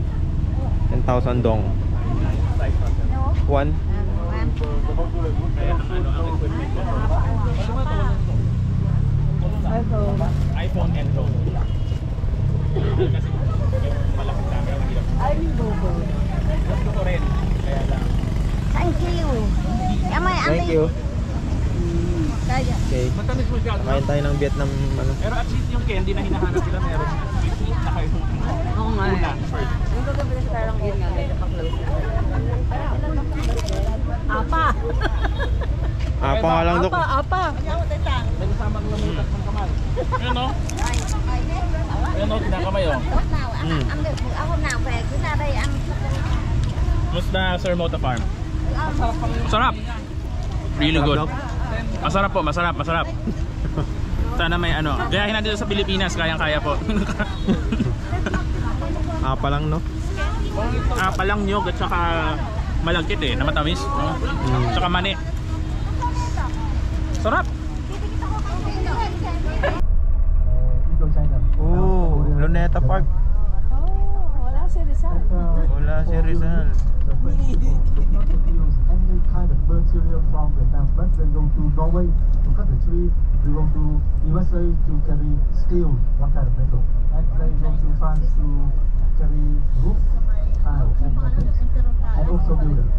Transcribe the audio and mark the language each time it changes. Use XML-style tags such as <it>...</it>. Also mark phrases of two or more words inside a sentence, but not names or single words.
<en>10,000 dong. One. iPhone and Pro.</en> <tl>Kasi malaki camera mahirap. Gusto ko rin. Kaya lang.</tl> <en>Thank you. Thank you. Okay.</en> <tl>Matamis mo siya. Kain tayo ng Vietnam ano. Pero</tl> <en>at least</en> <tl>yung candy na hinahanap sila meron. Sweet na kayo. Oo nga. Una, first. Yung gagawin sa karang yun nga, medyo pa-close na. Apa! Apa nga lang dok. Apa! May kasamang lamutak ng kamay. Ayan o. Ayan o, kinakamay o.</tl> <vi>Hôm nào về cứ ra đây ăn.</vi> <tl>Musta Sir Mota Farm? Masarap.</tl> <en>Really good.</en> <tl>Masarap po, masarap, masarap. Sana may ano. Gayahin natin dito sa Pilipinas, kayang-kaya po. Apa lang no. Apa lang nyog at saka malagkit eh, na matamis. No? Tsaka mani. Sarap. Oh, Luneta Park. Wala si Rizal. Wala si Rizal.</tl> <en>Any kind of material from Vietnam, but they go to Norway to cut the tree. They go to USA to carry steel, one kind of metal, and they go to France to carry roof, tile, and metals, and also buildings.</en>